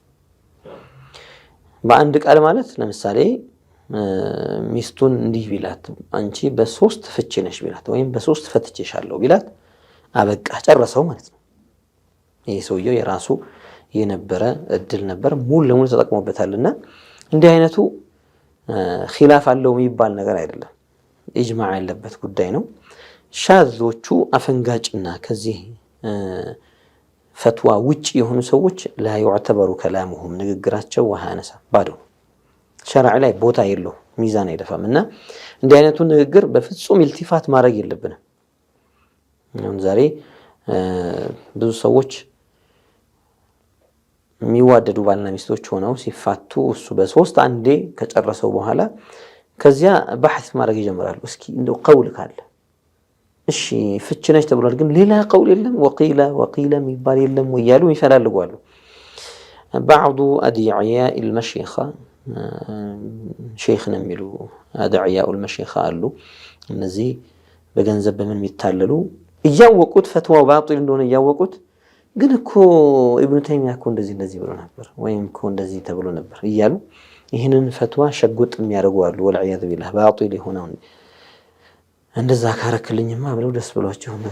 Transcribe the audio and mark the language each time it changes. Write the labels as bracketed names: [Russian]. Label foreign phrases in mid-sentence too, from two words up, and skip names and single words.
[Amharic] በአንድ ቃል ማለት ለምሳሌ ሚስቱን እንዲህ ቢላት አንቺ በ3 ፍቺ ነሽ ቢላት ወይም በ3 ፈትቼሻለሁ ቢላት አበቃ ጨረሰው ማለት ነው። ይሄ ሰውየው የራሱ የነበረ እድል ነበር፣ ሙሉ ለሙሉ ተጠቅሞበታልና እንዲህ አይነቱ ኺላፍ አለው የሚባል ነገር አይደለም፣ ኢጅማዕ ያለበት ጉዳይ ነው። ሻዞቹ አፈንጋጭና ከዚህ ፈትዋ ውጪ የሆኑ ሰዎች [Arabic] لا يعتبر كلامهم [Amharic] ንግግራቸው ወሃነሳ ባዶ ሸርዕ ላይ ቦታ የለው ሚዛን አይደፋምና እንዲህ አይነቱ ንግግር በፍጹም ኢልቲፋት ማድረግ የለብንም። አሁን ዛሬ ብዙ ሰዎች የሚዋደዱ ባልና ሚስቶች ሆነው ሲፋቱ እሱ በ3 አንዴ ከጨረሰው በኋላ ከዚያ በሐስ ማድረግ ይጀምራሉ። እስኪ እንደው ቀውል ካለ እሺ ፍቺ ነች ተብሏል፣ ግን ሌላ ቀውል የለም ወቂላ የሚባል የለም ወያሉ ይፈላልጓሉ። [Arabic] بعض أدعياء المشيخة شيخنا [Amharic] የሚሉ [Arabic] أدعياء المشيخة [Amharic] አሉ። እነዚህ በገንዘብ በምን የሚታለሉ እያወቁት ፈትዋው ባጢል እንደሆነ እያወቁት ግን እኮ ኢብኑ ተይሚያ እኮ እንደዚህ ብሎ ነበር ወይም እኮ እንደዚህ ተብሎ ነበር እያሉ ይህንን ፈትዋ ሸጉጥ የሚያደርጉ አሉ። [Arabic] والعياذ بالله [Amharic] ባጢል የሆነው እንደዛ ካረክልኝማ ብለው ደስ ብሏቸው ነገር